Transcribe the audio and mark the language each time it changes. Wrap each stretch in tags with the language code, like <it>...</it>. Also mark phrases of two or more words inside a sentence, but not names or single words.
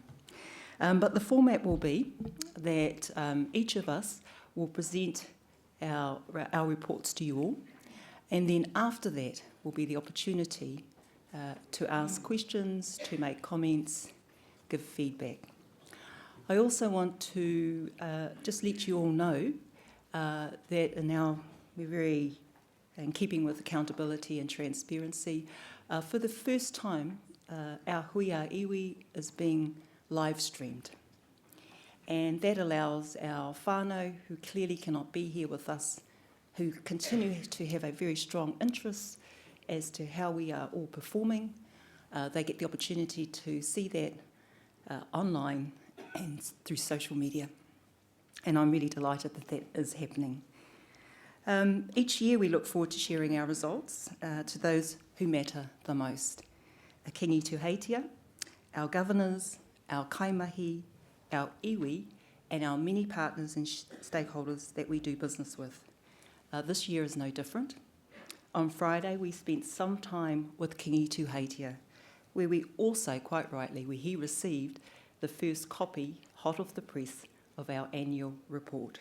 <en>But the format will be that each of us will present our reports to you all, and then after that will be the opportunity to ask questions, to make comments, give feedback. I also want to just let you all know that now we're very in keeping with accountability and transparency. For the first time, our</en> <mi>hui a iwi</mi> <en>is being live streamed. And that allows our whānau who clearly cannot be here with us, who continue to have a very strong interest as to how we are all performing. They get the opportunity to see that online and through social media. And I'm really delighted that that is happening. Each year we look forward to sharing our results to those who matter the most. A kingi tuheitia, our governors, our kaimahi, our iwi, and our many partners and stakeholders that we do business with. This year is no different. On Friday, we spent some time with Kingi Tuheitia, where we also, quite rightly, he received the first copy, hot off the press, of our annual report.</en>